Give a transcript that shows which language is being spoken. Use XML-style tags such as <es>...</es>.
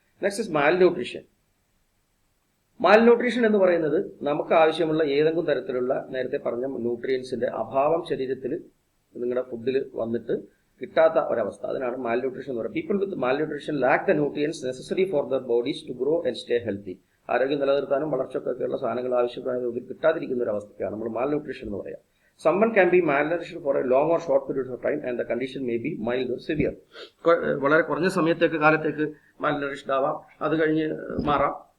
<ml>Next is malnutrition. Malnutrition എന്ന് പറയുന്നത് നമുക്ക് ആവശ്യമുള്ള ഏതെങ്കിലും തരത്തിലുള്ള നേരത്തെ പറഞ്ഞ ന്യൂട്രിയൻസിന്റെ അഭാവം ശരീരത്തിൽ നിങ്ങളുടെ ഫുഡിൽ വന്നിട്ട് കിട്ടാത്ത ഒരവസ്ഥ, അതിനാണ് മാൽന്യൂട്രീഷൻ എന്ന് പറയുന്നത്.</ml> <en>People with malnutrition lack the nutrients necessary for their bodies to grow and stay healthy.</en> <ml>ആരോഗ്യം നിലനിർത്താനും വളർച്ചക്കൊക്കെയുള്ള സാധനങ്ങൾ ആവശ്യമായ തോതിൽ കിട്ടാതിരിക്കുന്ന ഒരു അവസ്ഥയ്ക്കാണ് നമ്മൾ മാൽന്യൂട്രീഷൻ എന്ന് പറയുക.</ml> <en>Someone can be malnourished for a long or short period of time and the condition may be mild or severe.</en> <ml>വളരെ കുറഞ്ഞ സമയത്തേക്ക് കാലത്തേക്ക് മാൽനറിഷ്ഡ് ആവാം, അത് കഴിഞ്ഞ് മാറാം.</ml>